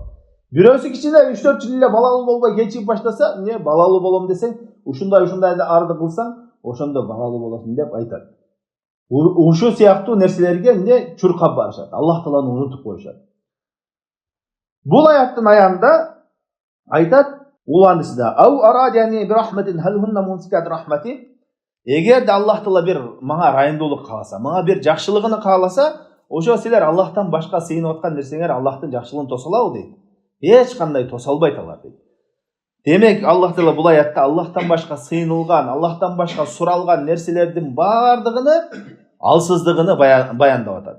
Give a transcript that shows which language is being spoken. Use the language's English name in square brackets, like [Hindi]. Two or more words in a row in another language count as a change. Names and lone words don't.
[Kyrgyz] Бирөөсү кичине 3-4 жыл эле балалуу болбой кечигип баштаса, эмне балалуу болом десең, ушундай арды кылсаң, ошондо балалуу болосуң деп айтат. Ушу сыяктуу нерселерге эмне чуркап барышат. Аллах Тааланы унутуп коюшат. Бул аяттын аянында айтат, уландысында, [Arabic] "أو أرادني برحمة هل هن ممسكات رحمته" [Kyrgyz] Эгер де Аллах Таала бир мага райымдуулук кааласа, мага бир жакшылыгын кааласа, ошо силер Аллахтан башка сыйынып аткан нерсеңер Аллахтын жакшылыгын тосалабы дейт. Эч кандай тоса албайт алар дейт. Демек Аллах Таала бул аятта Аллахтан башка сыйынылган, Аллахтан башка суралган нерселердин бардыгыны алсыздыгыны баяндап атат.